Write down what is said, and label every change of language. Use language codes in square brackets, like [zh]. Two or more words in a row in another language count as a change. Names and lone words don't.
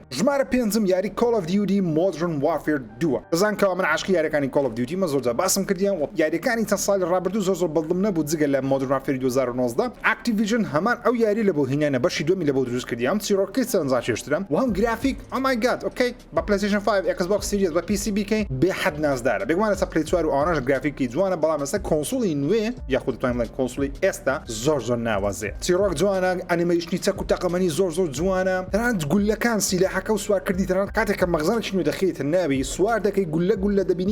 [ckb] ژمارە 5ەم یاری Call of Duty Modern Warfare 2 دەزان کەوا من عاشقی یاریەکانی Call of Duty مە زۆرجار باسم کردیان و یاریەکانی چەند ساڵی ڕابردوو زۆر بەڵدم نەبوو جگە لە Modern Warfare 2019 Activision هەمان ئەو یاری لە بۆ هینیانە بەشی دومی لە بۆ دروست کردیان چیرۆکەی چەند چێشترە و هەم گرافیک [en] oh my god [ckb] اوكي بە PlayStation 5 Xbox Series بە PC بکەین بێحەد نازدارە بێگومانە سە Play 4 و ئەوانەش گرافیکی جوانە بەڵام ئێستا کۆنسۆڵی نوێ یاخود دەتوانین بڵێن کۆنسۆڵی ئێستا زۆر ناوازێ چیرۆک جوانە ئەنیمەیشنی چەک و تەقەمەنی زۆر جوانە تەنانەت گولەکان سیلاحەکە و سوارکردی تەنانەت کاتێک کە مەغزانێکی نوێ دەخێتە ناوی سوار دەکەی گولە دەبینی